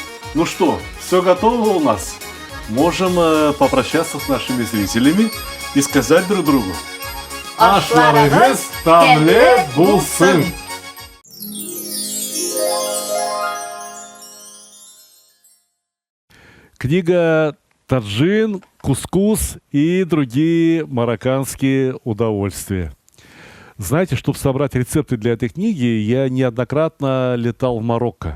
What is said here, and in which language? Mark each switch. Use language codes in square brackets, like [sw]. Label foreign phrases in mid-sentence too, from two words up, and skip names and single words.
[ru] Ну что, все готово у нас? Можем попрощаться с нашими зрителями и сказать друг другу. [tt] Ашларыгыз тамле булсын! [ru] Книга «Таджин», «Кускус» и другие марокканские удовольствия. Знаете, чтобы собрать рецепты для этой книги, я неоднократно летал в Марокко.